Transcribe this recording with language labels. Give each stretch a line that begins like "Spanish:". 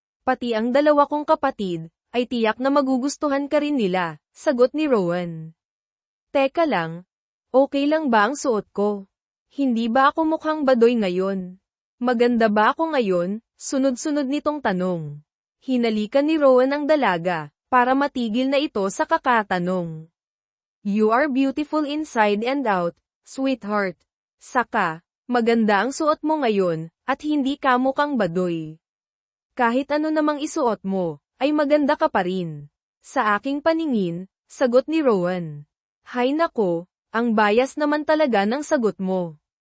Filipino: Pati ang dalawa kong kapatid, ay tiyak na magugustuhan ka rin nila, sagot ni Rowan. Teka lang, okay lang ba ang suot ko? Hindi ba ako mukhang badoy ngayon? Maganda ba ako ngayon? Sunod-sunod nitong tanong. Hinalikan ni Rowan ang dalaga, para matigil na ito sa kakatanong.
English: You are beautiful inside and out, sweetheart.
Filipino: Saka, maganda ang suot mo ngayon, at hindi ka mukhang badoy. Kahit ano namang isuot mo, ay maganda ka pa rin. Sa aking paningin, sagot ni Rowan. Hay nako, ang bias naman talaga ng sagot mo.